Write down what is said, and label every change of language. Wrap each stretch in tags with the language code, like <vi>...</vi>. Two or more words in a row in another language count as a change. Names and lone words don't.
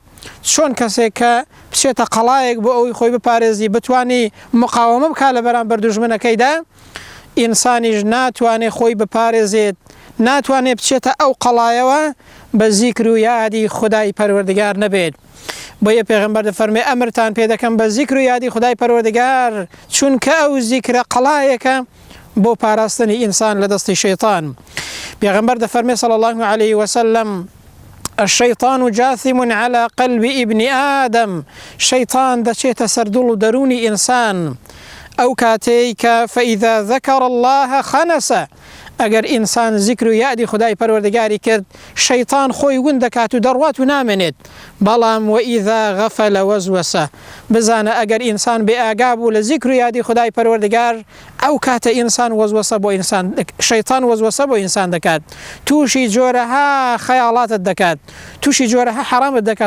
<ckb>چۆن کەسێک کە بچێتە قەڵایەک بۆ ئەوەی خۆی بپارێزی بتوانی مقاومە بکات لە بەرامبەر دوژمنەکەیدا، ئینسانیش ناتوانێت خۆی بپارێزێت، ناتوانێت بچێتە ئەو قەڵایەوە بە زیکر و یادی خودای پەروەردگار نەبێت. بۆیە پێغەمبەر دەفەرمێ ئەمرتان پێ دەکەم بە زیکر و یادی خودای پەروەردگار، چونکە ئەو زیکرە قەڵایەکە بۆ پاراستنی ئینسان لە دەستی شەیطان. پێغەمبەر دەفەرمێ</ckb> <ar>صلی الله عليه وسلم الشيطان جاثم على قلب ابن آدم.</ar> <ckb>شيطان دەچێتە سەر دڵ و دەرونی ئینسان ئەو کاتەی کە</ckb> <ar>فإذا ذكر الله خنس.</ar> <ckb>ئەگەر ئینسان زیکر و یادی خودای پەروەردگاری کرد شەیطان خۆی ون دەکات و دەڕوات و نامێنێت. بەڵام</ckb> <ar>وئیذا غەفەل وەزوەسە.</ar> <ckb>بزانە ئەگەر ئینسان بێ ئاگا بوو لە زیکر و یادی خودای پەروەردگار ئەو کاتە ئینسان وەزوەسە بۆ ئینسان، شەیطان وەزوەسە بۆ ئینسان دەکات، تووشی جۆرەها خەیاڵاتت دەکات، تووشی جۆرەها حرامت دەکات.</ckb>